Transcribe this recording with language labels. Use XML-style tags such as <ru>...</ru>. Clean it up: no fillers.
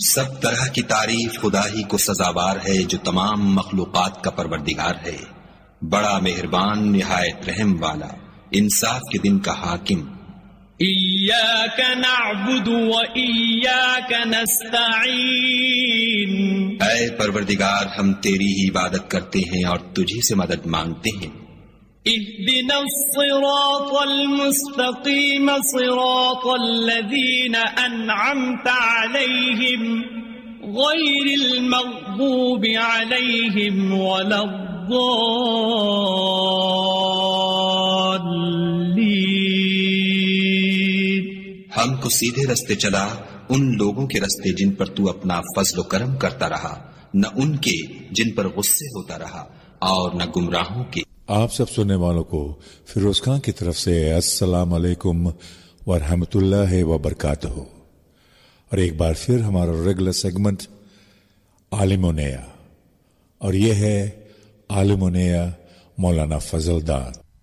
<ur>سب طرح کی تعریف خدا ہی کو سزاوار ہے جو تمام مخلوقات کا پروردگار ہے، بڑا مہربان نہایت رحم والا، انصاف کے دن کا حاکم۔</ur> <ar>ایاک نعبد و ایاک نستعین،</ar> <ur>اے پروردگار ہم تیری ہی عبادت کرتے ہیں اور تجھی سے مدد مانگتے ہیں۔</ur> <ar>اهدنا الصراط المستقيم صراط الذين انعمت عليهم غير المغضوب عليهم ولا الضالين۔</ar> <ur>ہم کو سیدھے رستے چلا ان لوگوں کے رستے جن پر تو اپنا فضل و کرم کرتا رہا، نہ ان کے جن پر غصے ہوتا رہا، اور نہ گمراہوں کے۔ آپ سب سننے والوں کو فیروز خان کی طرف سے السلام علیکم ورحمۃ اللہ وبرکاتہ، اور ایک بار پھر ہمارا ریگولر سیگمنٹ عالم و نیا، اور یہ ہے عالم و نیا مولانا فضل داد۔</ur>